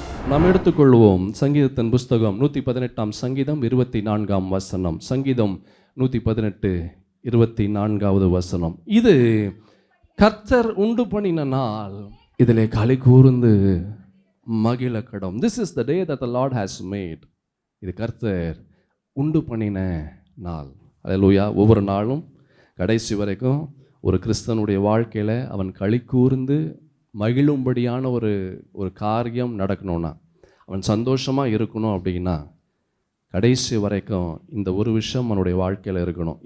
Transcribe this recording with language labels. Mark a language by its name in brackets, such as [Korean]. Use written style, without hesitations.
[Tamil] நாம் எடுத்துக்கொள்வோம் சங்கீதத்தின் புஸ்தகம் 118 சங்கீதம் 24 சங்கீதம் 118 24 இது கர்த்தர் உண்டு பண்ணின நாள், இதிலே களி கூர்ந்து மகிழ கடும். [English] This is the day that the Lord has made. [Tamil] இது கர்த்தர் உண்டு பண்ணின நாள். அல்லேலூயா. ஒவ்வொரு நாளும் கடைசி வரைக்கும் ஒரு கிறிஸ்தனுடைய வாழ்க்கையில் அவன் களி கூர்ந்து மகிழும்படியான ஒரு காரியம் நடக்கணும்னா, அவன் சந்தோஷமாக இருக்கணும் அப்படின்னா கடைசி வரைக்கும் இந்த ஒரு விஷயம் அவனுடைய வாழ்க்கையில் இருக்கணும்.